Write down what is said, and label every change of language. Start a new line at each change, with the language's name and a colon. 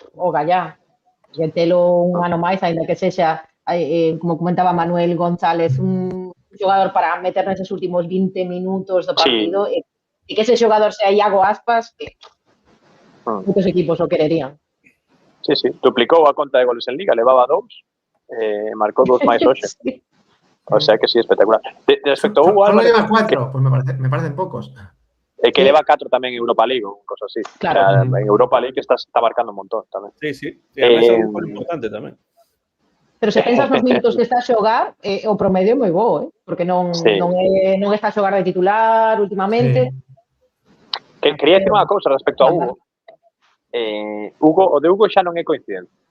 Galician: O gallá, que telo un ano máis, ainda que sexa, como comentaba Manuel González, un xogador para meter neses últimos 20 minutos do partido, e que ese xogador sea Iago Aspas, que moitos equipos o quererían. Sí, sí, duplicou a conta de goles en Liga, levaba 2, marcou 2 máis hoxe. Sí. O sea que sí, espectacular. Respecto a Hugo
Spanish: Solo
Galician: Álvarez,
Spanish: lleva 4, pues me parecen pocos.
Galician: que leva 4 tamén en Europa League ou cosas así. Claro. O sea, en Europa League está marcando un montón tamén. Sí. Ademais é un gol importante tamén. Pero se pensas nos minutos que está a xogar, o promedio é moi bo, porque non está a xogar de titular últimamente. Sí. Quería dicir unha cousa respecto a Hugo. O de Hugo xa non é coincidente.